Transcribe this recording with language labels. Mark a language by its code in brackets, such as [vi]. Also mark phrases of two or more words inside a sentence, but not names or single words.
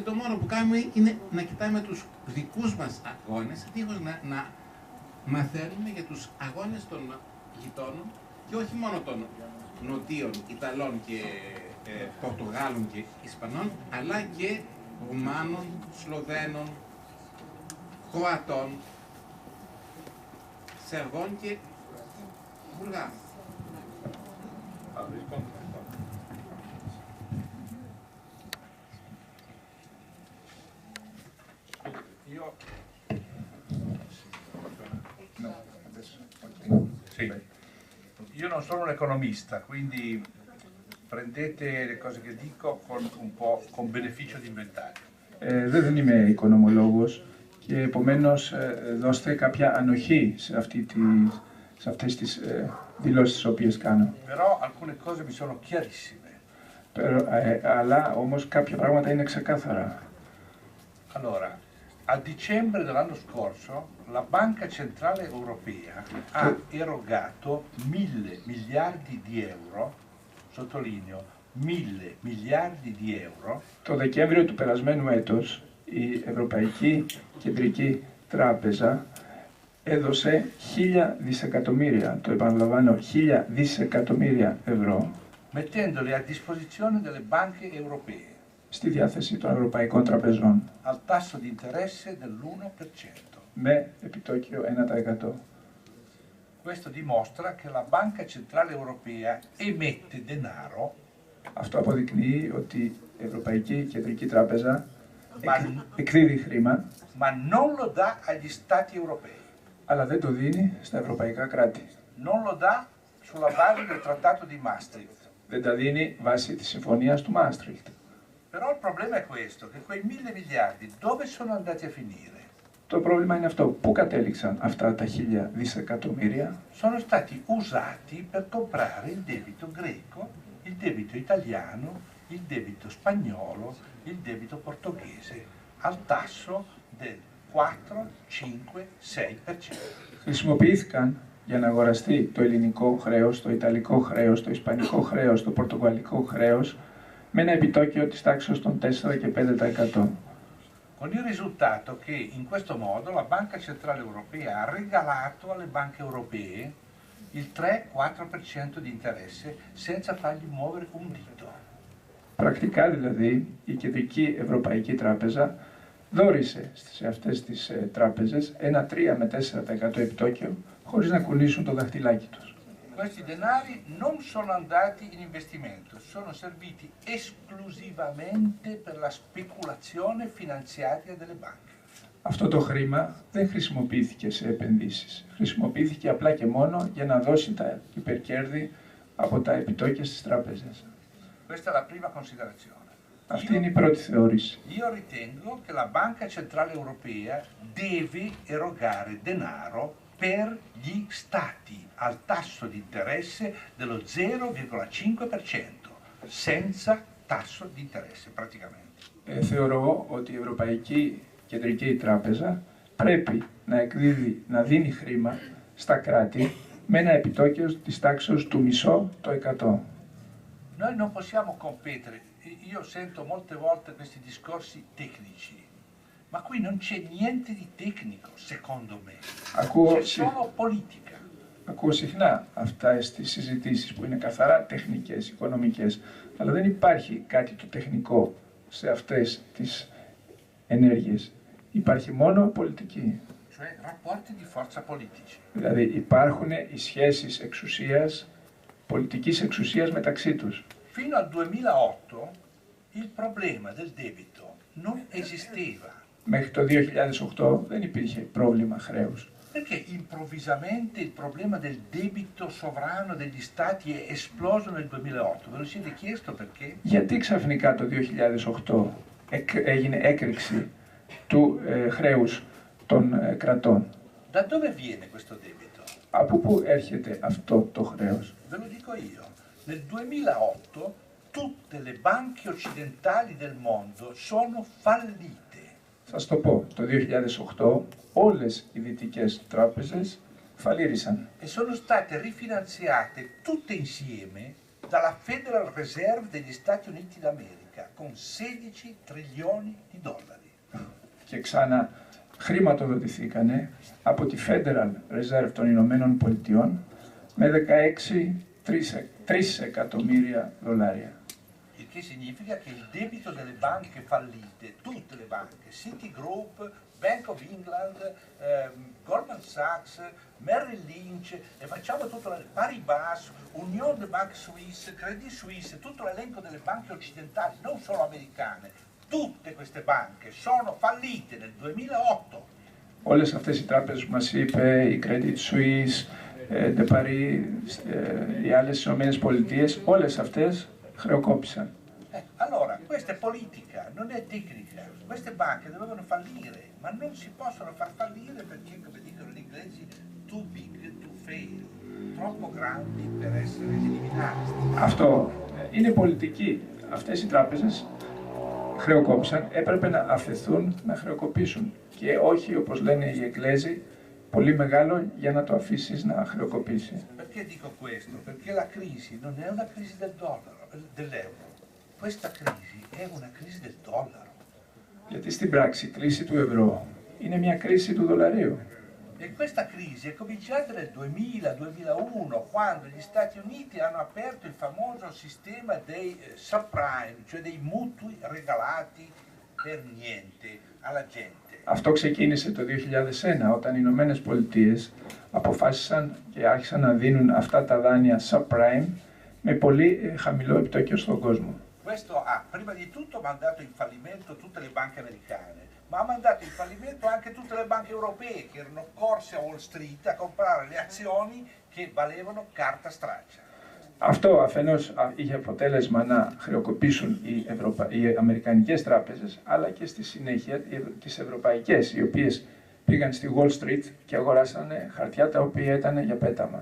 [el] το μόνο που κάνουμε είναι να κοιτάμε τους δικούς μας αγώνες, δίχως να μαθαίνουμε για τους αγώνες των γειτόνων και όχι μόνο των Νοτίων, Ιταλών και Πορτογάλων και Ισπανών, αλλά και Ρουμάνων, Σλοβαίνων, Κροατών, Σερβών και Βουλγάρων. [it] Io non sono un economista, quindi prendete le cose che dico con un po' con beneficio di inventario. [el] Δεν είμαι οικονομολόγος και επομένως δώστε κάποια ανοχή σε αυτές τις δηλώσεις τις οποίες κάνω. [it] Però alcune cose mi sono chiarissime. [el] Αλλά όμως κάποια πράγματα είναι ξεκάθαρα. [it] Allora, a dicembre dell'anno scorso la Banca Centrale Europea ha erogato 1.000 miliardi di euro, sottolineo 1.000 miliardi di euro. [el] Το Δεκέμβριο του περασμένου έτος η Ευρωπαϊκή Κεντρική Τράπεζα έδωσε 1.000 δισεκατομμύρια, το επαναλαμβάνω, 1.000 δισεκατομμύρια ευρώ [it] mettendole a disposizione delle banche europee [el] στη διάθεση των ευρωπαϊκών τραπεζών [it] al tasso di interesse dell'1%. [el] με επιτόκιο 1%. [it] Questo dimostra che la Banca Centrale Europea emette denaro. [el] Αυτό αποδεικνύει ότι η Ευρωπαϊκή Κεντρική Τράπεζα εκδίδει χρήμα, [it] ma non lo dà agli Stati europei. [el] αλλά δεν το δίνει στα ευρωπαϊκά κράτη. [it] Non lo dà sulla base del trattato di Maastricht. [el] Δεν τα δίνει βάσει της συμφωνίας του Μάστριχτ. [it] Però il problema è questo, che quei 1.000 miliardi dove sono andati a finire? [el] Το πρόβλημα είναι αυτό. Πού κατέληξαν αυτά τα 1.000 δισεκατομμύρια? [it] Sono stati usati per comprare il debito greco, il debito italiano, il debito spagnolo, il debito portoghese, al tasso del 4, 5, 6%. [el] Χρησιμοποιήθηκαν για να αγοραστεί το ελληνικό χρέος, το ιταλικό χρέος, το ισπανικό χρέος, το πορτογαλικό χρέος με ένα επιτόκιο της τάξης των 4 και 5%. [it] Con il risultato che in questo modo la Banca Centrale Europea ha regalato alle banche europee il 3-4% di interesse senza fargli muovere un dito. [el] Πρακτικά δηλαδή η Κεντρική Ευρωπαϊκή Τράπεζα δώρισε σε αυτές τις τράπεζες ένα 3 με 4% επιτόκιο χωρίς να κουνήσουν το δαχτυλάκι τους. [it] Questi denari non sono andati in investimento, sono serviti esclusivamente per la speculazione finanziaria delle banche. [el] Αυτό το χρήμα δεν χρησιμοποιήθηκε σε επενδύσεις. Χρησιμοποιήθηκε απλά και μόνο για να δώσει τα υπερκέρδη από τα επιτόκια στις τράπεζες. [it] Questa è la prima considerazione. [el] Αυτή είναι η πρώτη θεώρηση. [it] Io ritengo che la Banca Centrale Europea deve erogare denaro per gli stati al tasso di interesse dello 0,5%, senza tasso di interesse praticamente. [el] Θεωρώ ότι η Ευρωπαϊκή Κεντρική Τράπεζα πρέπει να δίνει χρήμα στα κράτη με ένα επιτόκιο της τάξης του 0,5%. [it] Noi non possiamo competere, io sento molte volte questi discorsi tecnici, ma qui non c'è niente di tecnico, secondo me, c'è solo politica. [el] Ακούω συχνά αυτές τις συζητήσεις που είναι καθαρά τεχνικές, οικονομικές, αλλά δεν υπάρχει κάτι το τεχνικό σε αυτές τις ενέργειες. Υπάρχει μόνο πολιτική. [it] Cioè rapporti di forza politici. [el] Δηλαδή υπάρχουν οι σχέσεις εξουσίας, πολιτικής εξουσίας μεταξύ τους. [it] Fino al 2008 il problema del debito non esisteva. [el] Μέχρι το 2008 δεν υπήρχε πρόβλημα χρέους. [it] Perché improvvisamente il problema del debito sovrano degli stati è esploso nel 2008? Ve lo siete chiesto perché? [el] Γιατί ξαφνικά το 2008 έγινε έκρηξη του χρέους των κρατών? [it] Da dove viene questo debito? [el] Από πού έρχεται αυτό το χρέος? [it] Ve lo dico io. Nel 2008 tutte le banche occidentali del mondo sono fallite. [el] Θα σου το πω, το 2008 όλες οι δυτικές τράπεζες φαλήρισαν. [it] E sono state rifinanziate tutte insieme dalla Federal Reserve degli Stati Uniti d'America con 16 trilioni di dollari. [el] Και ξανά χρηματοδοτηθήκανε από τη Federal Reserve των Ηνωμένων Πολιτειών με 16 εκατομμύρια δολάρια. [it] Il che significa che il debito delle banche fallite, tutte le banche, Citigroup, Bank of England, Goldman Sachs, Merrill Lynch, e facciamo tutto Paribas, Union de Banque Suisse, Credit Suisse, tutto l'elenco delle banche occidentali, non solo americane, tutte queste banche sono fallite nel 2008. [el] Όλες αυτές οι τράπεζες που μας είπε, η Credit Suisse, De Paris, οι άλλες Ηνωμένες Πολιτείες, όλες αυτές χρεοκόπησαν. [it] Allora, questa è politica, non è tecnica. Queste banche dovevano fallire, ma non si possono far fallire perché, come dicono gli inglesi, [en] too big to fail, [it] troppo grandi per essere eliminati. [el] Αυτό είναι πολιτική. Αυτές οι τράπεζες χρεοκόπησαν, έπρεπε να αφαιθούν να χρεοκοπήσουν και όχι, όπως λένε οι Εγγλέζοι, πολύ μεγάλο για να το αφήσεις να χρεοκοπήσει. [it] Perché dico questo? Perché la crisi non è una crisi del dollaro, dell'euro. Questa crisi è una crisi del dollaro. [el] Γιατί στην πράξη η κρίση του ευρώ είναι μια κρίση του δολαρίου. [it] E questa crisi è cominciata nel 2000-2001, quando gli Stati Uniti hanno aperto il famoso sistema dei subprime, cioè dei mutui regalati per niente alla gente. [el] Αυτό ξεκίνησε το 2001, όταν οι Ηνωμένες Πολιτείες αποφάσισαν και άρχισαν να δίνουν αυτά τα δάνεια subprime με πολύ χαμηλό επιτόκιο στον κόσμο. [it] Questo ha prima di tutto mandato in fallimento tutte le banche americane, ma ha mandato in fallimento anche tutte le banche europee che erano corse a Wall Street a comprare le azioni che valevano carta straccia. [el] Αυτό αφενός είχε αποτέλεσμα να χρεοκοπήσουν οι αμερικανικές τράπεζες, αλλά και στη συνέχεια τις ευρωπαϊκές, οι οποίες πήγαν στη Wall Street και αγοράσανε χαρτιά τα οποία ήταν για πέταμα.